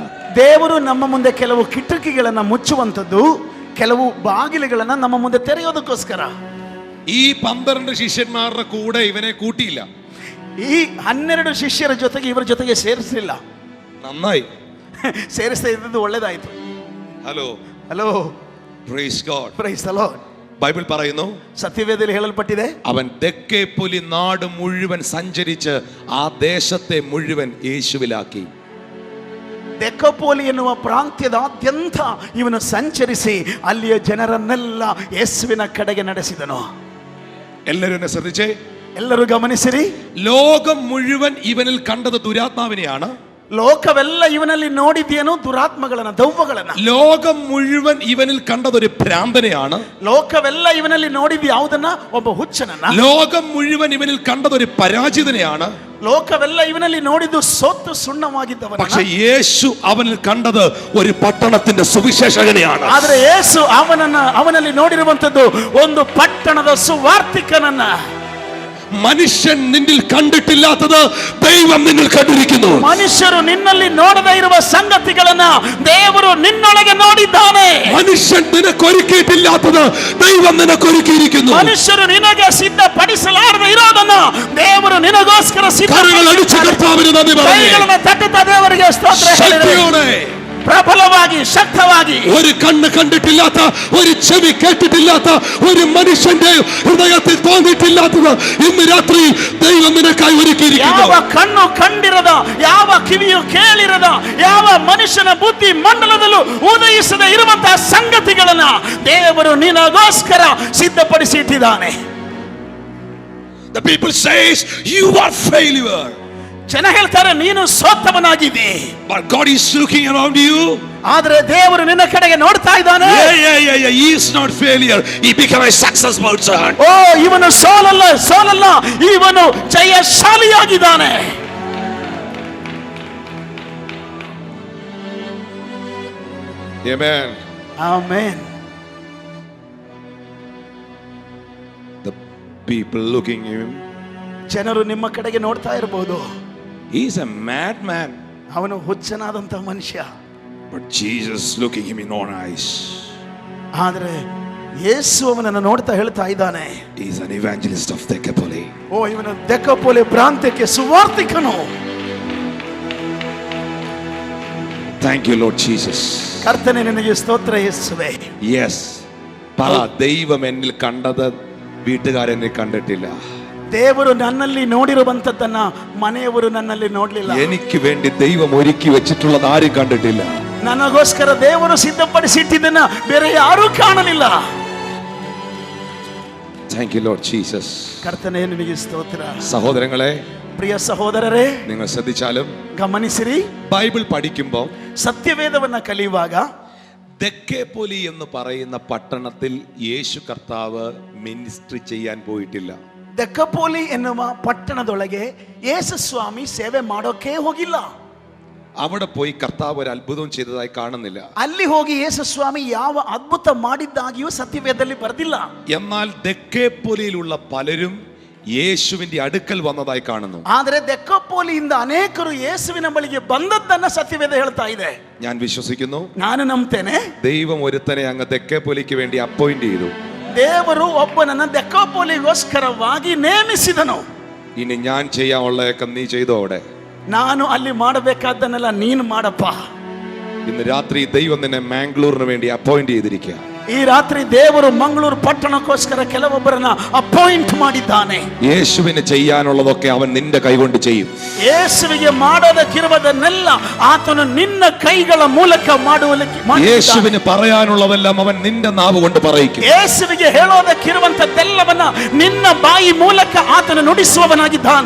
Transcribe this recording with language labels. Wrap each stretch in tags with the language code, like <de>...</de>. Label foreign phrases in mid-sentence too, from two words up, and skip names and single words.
<kn>ದೇವರು ನಮ್ಮ ಮುಂದೆ ಕೆಲವು ಕಿಟಕಿಗಳನ್ನು ಮುಚ್ಚುವಂಥದ್ದು, ಕೆಲವು ಬಾಗಿಲುಗಳನ್ನು ನಮ್ಮ ಮುಂದೆ ತೆರೆಯೋದಕ್ಕೋಸ್ಕರ.</kn> <ml>ഈ 12 ಶಿಷ್ಯന്മാരുടെ കൂടെ ഇവനെ കൂട്ടിയില്ല.</ml> <kn>ಈ 12 ಶಿಷ್ಯರ ಜೊತೆಗೆ ಇವರ ಜೊತೆಗೆ ಸೇರಿಸಲಿಲ್ಲ.</kn> <ml>നന്നായി,</ml> <kn>ಸೇರಿಸ್ತಾ ಇದ್ದದ್ದು ಒಳ್ಳೇದಾಯ್ತು.</kn> <ml>ഹലോ</ml> <kn>ಹಲೋ,</kn> <en>Praise God. Praise the Lord.</en> <ml>ബൈബിൾ പറയുന്നു,</ml> <kn>സത്യവേദയിൽ ಹೇಳಲ್ಪಟ್ಟಿದೆ,</kn> <ml>അവൻ തെക്കേപ്പൊലി നാട് മുഴുവൻ സഞ്ചരിച്ച് ആ ദേശത്തെ മുഴുവൻ യേശുവിലാക്കി.</ml> <kn>ದೆಕಪೋಲಿ ಎನ್ನುವ ಪ್ರಾಂತ್ಯದಾದ್ಯಂತ ಇವನು ಸಂಚರಿಸಿ ಅಲ್ಲಿಯ ಜನರನ್ನೆಲ್ಲ ಯೇಸುವಿನ ಕಡೆಗೆ ನಡೆಸಿದನು.</kn> <ml>എല്ലാവരും എന്നെ ശ്രദ്ധിച്ചേ,</ml> <kn>ಎಲ್ಲರೂ ಗಮನಿಸಿರಿ.</kn> <ml>ലോകം മുഴുവൻ ഇവനിൽ കണ്ടത് ദുരാത്മാവിനെയാണ്.</ml> <kn>ಲೋಕವೆಲ್ಲ ಇವನಲ್ಲಿ ನೋಡಿದ್ದೇನು? ದುರಾತ್ಮಗಳನ್ನ, ದೆವ್ವಗಳನ್ನ.</kn> <ml>ലോകം മുഴുവൻ ഇവനിൽ കണ്ടതൊരു ഭ്രാന്തനെയാണ്.</ml> <kn>ಲೋಕವೆಲ್ಲ ಇವನಲ್ಲಿ ನೋಡಿದ ಯಾವುದನ್ನ? ಒಬ್ಬ ಹುಚ್ಚನನ್ನ.</kn> <ml>ലോകം മുഴുവൻ ഇവനിൽ കണ്ടതൊരു പരാജിതനെയാണ്.</ml> <kn>ಲೋಕವೆಲ್ಲ ಇವನಲ್ಲಿ ನೋಡಿದ್ದು ಸೋತು ಸುಣ್ಣವಾಗಿದ್ದವನ.</kn> <ml>പക്ഷേ യേശു അവനിൽ കണ്ടത് ഒരു പട്ടണത്തിന്റെ സുവിശേഷകനെയാണ്.</ml> <kn>ಆದರೆ ಯೇಸು ಅವನಲ್ಲಿ ನೋಡಿರುವಂತದ್ದು ಒಂದು ಪಟ್ಟಣದ ಸುವಾರ್ತಿಕನನ್ನ.</kn> <ml>മനുഷ്യൻ നിന്നിൽ കണ്ടിട്ടില്ലാത്തത് ദൈവം നിന്നിൽ കണ്ടിരിക്കുന്നു.</ml> <kn>ಮನುಷ್ಯರು ನಿನ್ನಲ್ಲಿ ನೋಡದೇ ಇರುವ ಸಂಗತಿಗಳನ್ನ ದೇವರು ನಿನ್ನೊಳಗೆ ನೋಡಿದ್ದಾನೆ.</kn> <ml>മനുഷ്യൻ നിനക്കൊരുക്കിയിട്ടില്ലാത്തത് ദൈവം നിനക്കൊരുക്കിയിരിക്കുന്നു.</ml> <kn>ಮನುಷ್ಯರು ನಿನಗೆ ಸಿದ್ಧಪಡಿಸಲಾರದೆ ಇರೋದನ್ನ ದೇವರು ನಿನಗೋಸ್ಕರ ಕೈಗಳನ್ನು ತಟ್ಟುತ್ತಾ ದೇವರಿಗೆ ಸ್ತೋತ್ರ ಹೇಳಿರಿ. പ്രബലವಾಗಿ, ശക്തವಾಗಿ.</kn> <ml>ഒരു കണ്ണ് കണ്ടിട്ടില്ലാത്ത, ഒരു ചെവി കേട്ടിട്ടില്ലാത്ത, ഒരു മനുഷ്യന്റെ ഹൃദയത്തിൽ തോന്നിയിട്ടില്ലാത്തത് ഇന്ന് രാത്രി ദൈവം നിനക്കായി ഒരുക്കിയിരിക്കുന്നു.</ml> <kn>ಯಾವ ಕಣ್ಣು ಕಂಡಿರದ, ಯಾವ ಕಿವಿಯು ಕೇಳಿರದ, ಯಾವ ಮನುಷ್ಯನ ಬುದ್ಧಿ ಮಂಡಲದಲ್ಲೂ ಉದಯಿಸದೆ ಇರುವಂತಹ ಸಂಗತಿಗಳನ್ನ ದೇವರು ನಿನಗೋಸ್ಕರ ಸಿದ್ಧಪಡಿಸಿ ಇಟ್ಟಿದ್ದಾನೆ.</kn> <en>The people says you are failure.</en> <kn>ಜನ ಹೇಳ್ತಾರೆ ನೀನು ಸೋತವನಾಗಿದ್ದಿ.</kn> <en>But God is looking around you.</en> <kn>ಆದರೆ ದೇವರು ನಿನ್ನ ಕಡೆಗೆ ನೋಡ್ತಾ ಇದ್ದಾನೆ.</kn> <en>He is not failure. He became a success person.</en> <kn>ಓ, ಇವನು ಸೋಲಲ್ಲ, ಇವನು ಜಯಶಾಲಿಯಾಗಿದ್ದಾನೆ.</kn> <en>Amen. Amen. The people looking at him.</en> <kn>ಜನರು ನಿಮ್ಮ ಕಡೆಗೆ ನೋಡ್ತಾ ಇರಬಹುದು.</kn> <en>He is a madman.</en> <kn>ಅವನು ಹುಚ್ಚನಾದಂತ ಮನುಷ್ಯ.</kn> <en>But Jesus looking him in own eyes.</en> <kn>ಆದರೆ ಯೇಸು ಅವನನ್ನು ನೋಡ್ತಾ ಹೇಳ್ತಾ ಇದ್ದಾನೆ,</kn> <en>He is an evangelist of Decapoli.</en> <kn>ಓ, ಇವನು ದೆಕಪೋಲಿ ಪ್ರಾಂತ್ಯಕ್ಕೆ ಸುವಾರ್ತಿಕನು.</kn> <en>Thank you, Lord Jesus.</en> <kn>ಕರ್ತನೇ, ನಿನಗೆ ಸ್ತೋತ್ರ ಯೇಸುವೇ.</kn> <en>Yes.</en> <ml>പറ, ദൈവം എന്നിൽ കണ്ടത് വീട്ടുകാരെന്നെ കണ്ടിട്ടില്ല.</ml> <kn>ದೇವರು ನನ್ನಲ್ಲಿ ನೋಡಿರುವಂತದ್ದನ್ನ ಮನೆಯವರು ನನ್ನಲ್ಲಿ ನೋಡ್ಲಿಲ್ಲ.</kn> <ml>എനിക്ക് വേണ്ടി ദൈവം ഒരുക്കി വെച്ചിട്ടുള്ളത് ആരും കണ്ടിട്ടില്ല.</ml> <kn>ನನಗೋಸ್ಕರ ದೇವರು ಸಿದ್ಧಪಡಿಸಿಟ್ಟಿದ್ದನ್ನ ಬೇರೆ ಯಾರೂ ಕಾಣಲಿಲ್ಲ.</kn> <en>Thank you, Lord Jesus.</en> <kn>ಕರ್ತನೇ, ನಿನಗೆ ಸ್ತೋತ್ರ.</kn> <ml>സഹോദരങ്ങളെ,</ml> <kn>ಪ್ರಿಯ ಸಹೋದರರೇ,</kn> <ml>നിങ്ങൾ ശ്രദ്ധിച്ചാലും</ml> <kn>ಗಮನಿಸಿರಿ.</kn> <ml>ബൈബിൾ പഠിക്കുമ്പോൾ</ml> <kn>സത്യവേദವನ್ನ ಕಲಿಯುವಾಗ</kn> <ml>ദെക്കേപ്പൊലി എന്ന് പറയുന്ന പട്ടണത്തിൽ യേശു കർത്താവ് മിനിസ്ട്രി ചെയ്യാൻ പോയിട്ടില്ല.</ml> <kn>ದೆಕಪೋಲಿ ಎನ್ನುವ ಪಟ್ಟಣದೊಳಗೆ ಯೇಸು ಸ್ವಾಮಿ ಸೇವೆ ಮಾಡೋಕೆ ಹೋಗಿಲ್ಲ.</kn> <ml>അവിടെ പോയി കർത്താവ് ഒരു അത്ഭുതം ചെയ്തതായി കാണുന്നില്ല.</ml> <kn>ಅಲ್ಲಿ ಹೋಗಿ ಯೇಸು ಸ್ವಾಮಿ ಯಾವ ಅದ್ಭುತ ಮಾಡಿದ್ದಾಗಿಯೂ ಸತ್ಯವೇದದಲ್ಲಿ ಬರೆದಿಲ್ಲ.</kn> <ml>എന്നാൽ ദെക്കേപ്പൊലിയിലുള്ള പലരും യേശുവിന്റെ അടുക്കൽ വന്നതായി കാണുന്നു.</ml> <kn>ಆದರೆ ದೆಕಪೋಲಿಯಿಂದ ಅನೇಕರು ಯೇಸುವಿನ ಬಳಿಗೆ ಬಂದದ್ದನ್ನ ಸತ್ಯವೇದ ಹೇಳ್ತಾ ಇದೆ.</kn> <ml>ഞാൻ വിശ്വസിക്കുന്നു,</ml> <kn>ನಾನು ನಂಬ್ತೇನೆ,</kn> <ml>ദൈവം ഒരുത്തനെ അങ്ങ് ദെക്കേപ്പൊലിക്ക് വേണ്ടി അപ്പോയിന്റ് ചെയ്തു.</ml> <kn>ದೇವರು ಒಬ್ಬನನ್ನ ದೆಕಪೋಲಿಗೋಸ್ಕರವಾಗಿ ನೇಮಿಸಿದನು.</kn> <ml>ഇനി ഞാൻ ചെയ്യാനുള്ളതൊക്കെ നീ ചെയ്തോ. അവിടെ</ml> <kn>ನಾನು ಅಲ್ಲಿ ಮಾಡಬೇಕಾದ್ದನ್ನೆಲ್ಲ ನೀನು ಮಾಡಪ್ಪ.</kn> <ml>ഇന്ന് രാത്രി ദൈവം നിന്നെ മാംഗ്ലൂരിന് വേണ്ടി അപ്പോയിന്റ് ചെയ്തിരിക്കുക.</ml> <kn>ಈ ರಾತ್ರಿ ದೇವರು ಮಂಗಳೂರು ಪಟ್ಟಣಕ್ಕೋಸ್ಕರ ಕೆಲವೊಬ್ಬರನ್ನ ಅಪಾಯಿಂಟ್ ಮಾಡಿದ್ದಾನೆ.</kn> <ml>യേശുവിന് ചെയ്യാനുള്ളതൊക്കെ അവൻ നിന്റെ കൈകൊണ്ട് ചെയ്യും.</ml> <kn>ಯೇಸುವಿಗೆ ಮಾಡೋದಕ್ಕಿರುವುದನ್ನೆಲ್ಲ ಆತನು ನಿನ್ನ ಕೈಗಳ ಮೂಲಕ ಮಾಡುವಲಿಕ್ಕೆ.</kn> <ml>യേശുവിന് പറയാനുള്ളതെല്ലാം അവൻ നിന്റെ നാവ് കൊണ്ട് പറയിക്കും.</ml> <kn>ಯೇಸುವಿಗೆ ಹೇಳೋದಕ್ಕಿರುವಂತದ್ದೆಲ್ಲವನ್ನ ನಿನ್ನ ಬಾಯಿ ಮೂಲಕ ಆತನು ನುಡಿಸುವವನಾಗಿದ್ದಾನೆ.</kn>